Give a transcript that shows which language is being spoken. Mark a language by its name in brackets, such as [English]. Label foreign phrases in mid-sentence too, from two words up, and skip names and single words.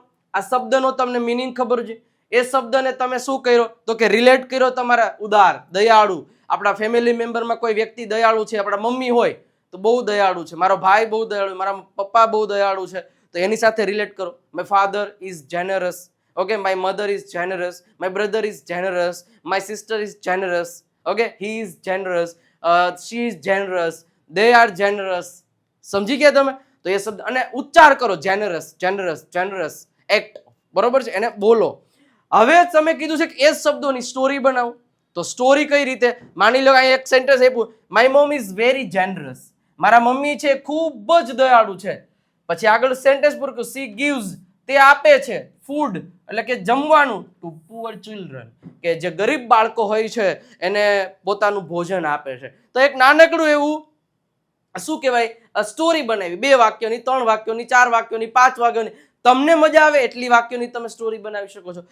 [Gujarati] આ શબ્દનો તમને મિનિંગ ખબર છે, એ શબ્દને તમે શું કર્યો? તો કે રિલેટ કર્યો તમારા ઉદાર, દયાળુ. આપણા [English] family memberમાં [Gujarati] કોઈ વ્યક્તિ દયાળુ છે, આપણા મમ્મી હોય તો બહુ દયાળુ છે, મારો ભાઈ બહુ દયાળુ, મારા પપ્પા બહુ દયાળુ છે, તો એની સાથે રિલેટ કરો. [English] My father is generous. Okay, my mother is generous, my brother is generous, my sister is generous, okay, he is generous, she is generous, they are generous. [Gujarati] સમજી ગયા તમે? તો એ શબ્દ અને ઉચ્ચાર કરો, [English] generous, generous, generous, act. [Gujarati] બરોબર છે? એને બોલો. હવે તમે કીધું છે કે એ શબ્દોની સ્ટોરી બનાવો. તો સ્ટોરી કઈ રીતે? માની લો અહીં એક સેન્ટેન્સ આપ્યું, [English] my mom is very generous. [Gujarati] મારા મમ્મી છે ખૂબ જ દયાળુ છે. પછી આગળ સેન્ટેન્સ પૂરું કર્યું, [English] she gives, [Gujarati] તે આપે છે, ફૂડ એટલે કે જમવાનું, [English] to poor children, [Gujarati] કે જે ગરીબ બાળકો હોય છે એને પોતાનું ભોજન આપે છે. તો એક નાનકડું એવું શું કહેવાય સ્ટોરી બનાવી, 2 વાક્યોની, 3 વાક્યોની, 4 વાક્યોની, 5 વાક્યોની, તમને મજા આવે એટલી વાક્યોની તમે સ્ટોરી બનાવી શકો છો.